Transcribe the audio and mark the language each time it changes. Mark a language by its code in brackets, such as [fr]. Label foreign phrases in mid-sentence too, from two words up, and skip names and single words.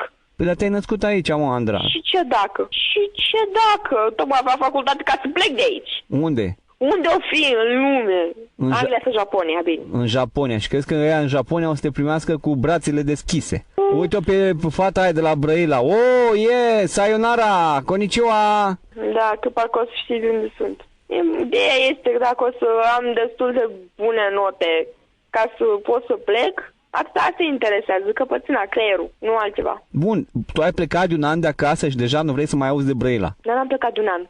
[ro] Păi dar te-ai născut aici, mă, Andra. Și ce dacă? Și ce dacă? Tocmai fac facultate ca să plec de aici. Unde? Unde o fi în lume? Anglia sau Japonia, bine. În Japonia. Și crezi că ea în Japonia o să te primească cu brațele deschise. Uite-o pe fata aia de la Brăila. [ja] Oh, さようなら、こんにちは. [ro] Da, că parcă o să știi de unde sunt. Ideea este că dacă o să am destul de bune note ca să pot să plec, asta te interesează, căpățâna, creierul, nu altceva. Bun, tu ai plecat de un an de acasă și deja nu vrei să mai auzi de Brăila. Dar n-am plecat de un an.